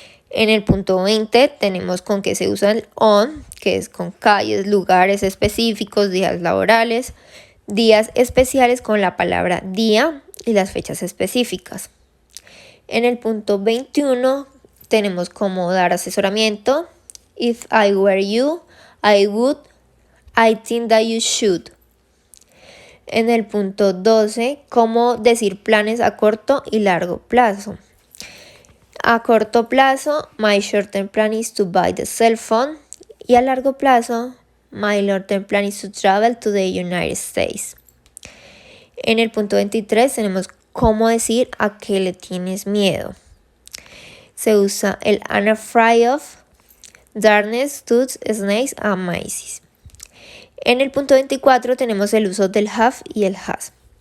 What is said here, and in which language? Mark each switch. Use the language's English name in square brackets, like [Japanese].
[Spanish] En el punto 20 tenemos con qué se usa el on, que es con calles, lugares específicos, días laborales, días especiales con la palabra día y las fechas específicas. En el punto 21 tenemos cómo dar asesoramiento. [English] If I were you, I would, I think that you should. [Spanish] En el punto 12, cómo decir planes a corto y largo plazo. A corto plazo, [English] my short-term plan is to buy the cell phone. [Spanish] Y a largo plazo, [English] my long-term plan is to travel to the United States. [Spanish] En el punto 23 tenemos cómo decir a qué le tienes miedo. Se usa el [English] I'm afraid of, darkness, toots, snakes and mice. [Spanish] En el punto 24 tenemos el uso del have y el has.